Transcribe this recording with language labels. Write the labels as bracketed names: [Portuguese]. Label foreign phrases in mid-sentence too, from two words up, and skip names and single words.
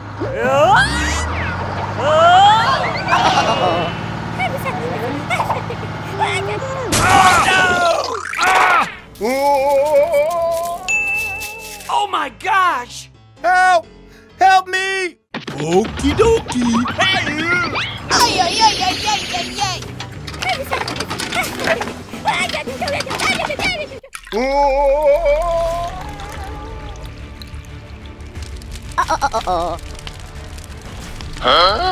[English] Oh my gosh! Help! Help me! Okie dokie! Ay, ay, ay, ay, ay, ay, ay. Huh?